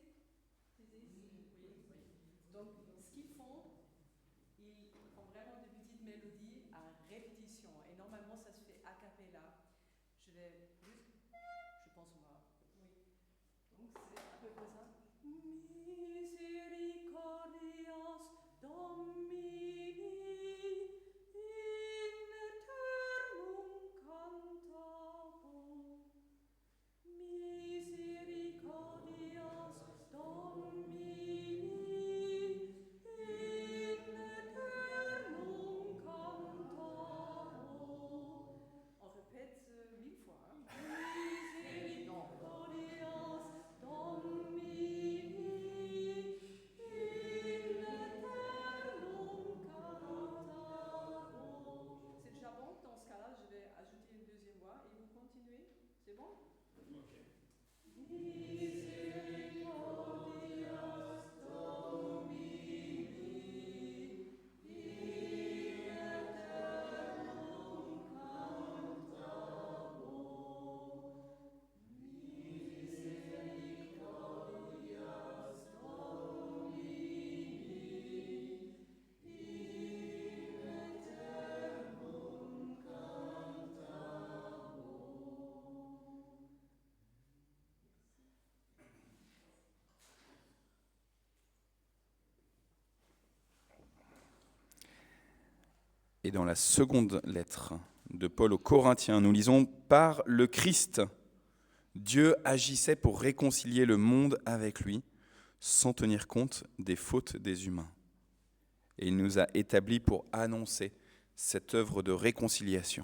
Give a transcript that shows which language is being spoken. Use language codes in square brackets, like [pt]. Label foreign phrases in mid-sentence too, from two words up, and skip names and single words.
[fr] Oui. Donc, ce qu'ils font, ils font vraiment des petites mélodies à répétition. Et normalement, ça se fait a cappella. Je vais juste... Je pense qu'on va... Oui. Donc, c'est à peu près ça. [la] Misericordias Domini in eternum cantabo. Misericordias Domini in eternum cantabo. [fr] On répète 1000 fois. Hein? [la] Misericordias Domini in eternum cantabo. [fr] C'est déjà bon. Dans ce cas-là, je vais ajouter une deuxième voix et vous continuez. C'est bon? [la] Misericordias Domini in eternum cantabo. Misericordias Domini in eternum cantabo. [fr] Et dans la seconde lettre de Paul aux Corinthiens, nous lisons « Par le Christ, Dieu agissait pour réconcilier le monde avec lui, sans tenir compte des fautes des humains. Et il nous a établis pour annoncer cette œuvre de réconciliation.